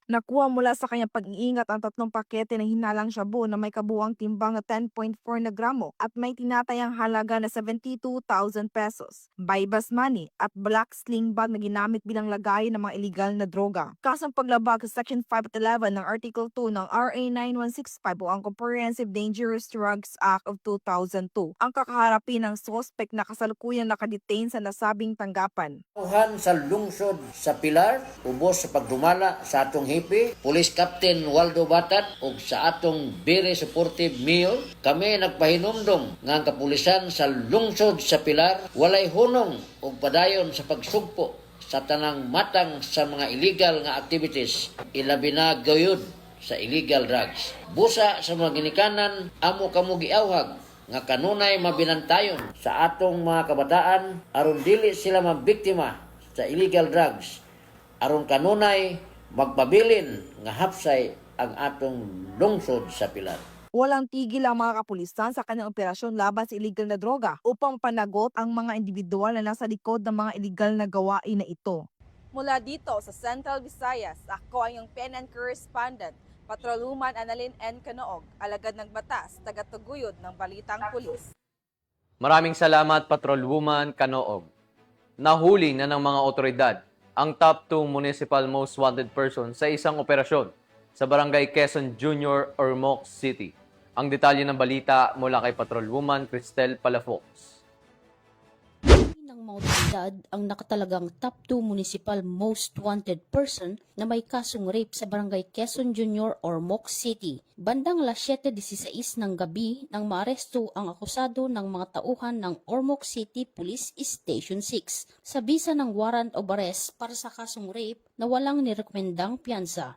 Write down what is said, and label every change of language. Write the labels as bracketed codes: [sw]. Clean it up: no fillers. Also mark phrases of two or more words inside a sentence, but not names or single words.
[tl] Nakuha mula sa kanyang pag-iingat ang 3 pakete ng hinalang shabu na may buwang timbang na 10.4 na gramo at may tinatayang halaga na 72,000 pesos, [en] bypass money [tl] at [en] black sling bag [tl] na ginamit bilang lagay ng mga illegal na droga. Kasong paglabag sa Section 5 at 11 ng Article 2 ng RA 9165 o ang Comprehensive Dangerous Drugs Act of 2002. Ang kakaharapin ng suspect na kasalukuyang nakadetain sa nasabing tanggapan. [ceb] Sa lungsod sa Pilar, ubos sa pagdumala sa atong hipi, Police Captain Waldo Batat ug sa atong [en] Very Supportive Mayor, [ceb] kami nagpahinumdom nga ang kapulisan sa lungsod sa Pilar walay hunong ug padayon sa pagsugpo sa tanang matang sa mga illegal nga activities, ilabi na gayud sa [en] illegal drugs. [ceb] Busa sa mga ginikanan, amo kamo giawhag nga kanunay mabinantayon sa atong mga kabataan aron dili sila mabiktima sa [en] illegal drugs, [ceb] aron kanunay magpabilin nga hapsay ang atong lungsod sa Pilar. [tl] Walang tigil ang mga kapulisan sa kanyang operasyon laban sa illegal na droga upang panagot ang mga individual na nasa likod ng mga illegal na gawain na ito. Mula dito sa Central Visayas, ako ang iyong PNN correspondent, Patrolwoman Annalyn N. Canoog, alagad ng batas, tagataguyod ng Balitang Pulis. Maraming salamat, Patrolwoman Canoog. Nahuli na ng mga otoridad ang [en] top 2 municipal most wanted person [tl] sa isang operasyon sa Barangay Quezon Junior, Ormoc City. Ang detalye ng balita mula kay Patrolwoman Cristel Palafox. Ng mga otoridad ang nakatalagang [en] top 2 municipal most wanted person [tl] na may kasong rape sa Barangay Quezon Junior, Ormoc City. Bandang alas 7:16 ng gabi nang maaresto ang akusado ng mga tauhan ng Ormoc City Police Station 6 sa bisa ng [en] warrant of arrest [tl] para sa kasong rape na walang nirekomendang piyansa.